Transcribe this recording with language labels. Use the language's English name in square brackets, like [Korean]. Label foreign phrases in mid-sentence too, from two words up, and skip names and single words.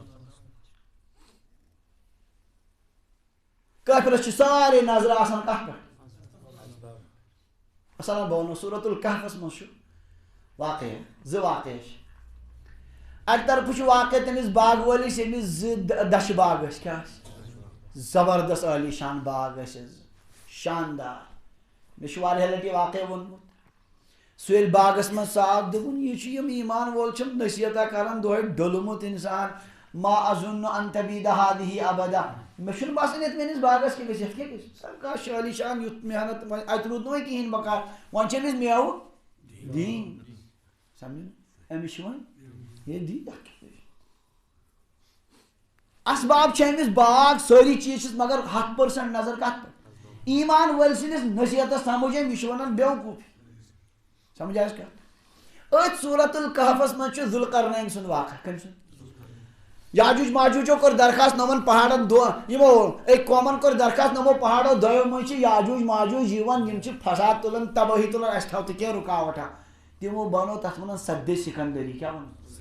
[Kashmiri] کٲفرس چھِ سارے نظرٕ آسان کتھ پٮ۪ٹھ مثلاً بہٕ ونو سورۃ الکہفس منٛز چھُ واقعہ 2 واقعہ چھِ اکہِ طرفہٕ چھُ واقعہ تٔمِس باغہٕ وٲلِس ییٚمِس 2 دَچھِ باغ ٲسۍ کیٛاہ ٲسۍ زبردست عٲلی شان باغ ٲسۍ شاندار مےٚ چھُ واریاہ لٹہِ یہِ واقعہ ووٚنمُت سُہ ییٚلہِ باغس منٛز ژاو دوٚپُن یہِ چھُ یِم ایٖمان وول چھُم نصیحتہ کران دۄہے ڈوٚلمُت انسان [Arabic] ما اظن ان تبید هذه ابدا [Kashmiri] مےٚ چھُنہٕ باسان یتھ میٲنِس باغس کیٛاہ گژھِ یتھ کیٛاہ گژھِ کانٛہہ شٲلی شان یُتھ محنت اتہِ روٗد نہٕ وۄنۍ کِہیٖنۍ بکار وۄنۍ چھِ أمِس میوٕ دِنۍ سمجھِ أمِس چھِ وۄنۍ ہے دِنۍ اسباب چھِ أمِس باغ سٲری چیٖز چھِس مگر 100% نظر کتھ پٮ۪ٹھ ایٖمان وٲلۍ سٕنٛدِس نصیحتس سمجھ أمۍ یہِ چھُ ونان بیوقوٗفی سمجھ آسہِ کتھ أتھۍ سورۃ الکہفس منٛز چھُ ذوالقرنین سُنٛد واقعہ کٔمۍ سُنٛد یاجوج ماجوجو کوٚر درخاست نوٚمن پہاڑن یِمو أکۍ قومن کوٚر درخاست نوٚمو پہاڑو دۄیو منٛز چھِ یاجوج ماجوج یِوان یِم چھِ فساد تُلان تبٲہی تُلان اَسہِ تھاو تہٕ کینٛہہ رُکاوٹھا تِمو بنوو تتھ ونان سدِ سکندری کیٛاہ ونان